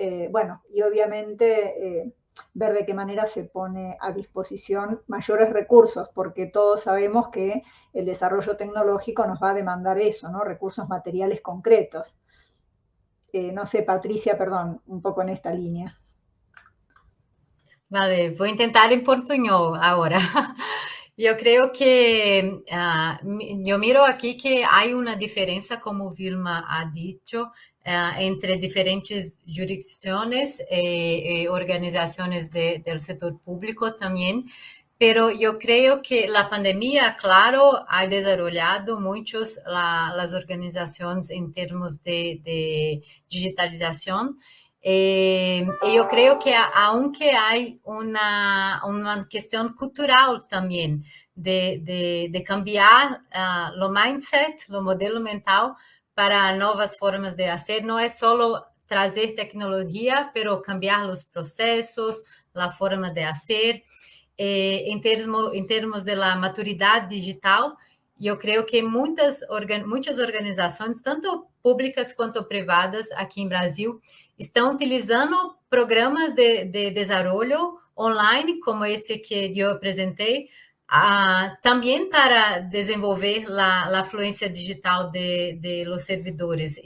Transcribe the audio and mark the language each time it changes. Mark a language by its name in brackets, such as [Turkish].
[Spanish] Bueno, y obviamente ver de qué manera se pone a disposición mayores recursos, porque todos sabemos que el desarrollo tecnológico nos va a demandar eso, ¿no? Recursos materiales concretos. No sé, Patricia, perdón, un poco en esta línea. [Portuguese] Vale, vou tentar em portunhol agora. [Spanish] Yo creo que yo miro aquí que hay una diferencia, como Vilma ha dicho, entre diferentes jurisdicciones y organizaciones del sector público también. Pero yo creo que la pandemia, claro, ha desarrollado muchos las organizaciones en términos de digitalización. Y yo creo que aunque hay una cuestión cultural también de cambiar lo mindset, lo modelo mental para nuevas formas de hacer, no es solo trazer tecnología, pero cambiar los procesos, la forma de hacer. [Portuguese] Em termos de la maturidade digital, eu creio que muitas organizações, tanto públicas quanto privadas aqui em Brasil, estão utilizando programas de desenvolvimento online, como esse que eu apresentei, também para desenvolver a fluência digital de los servidores.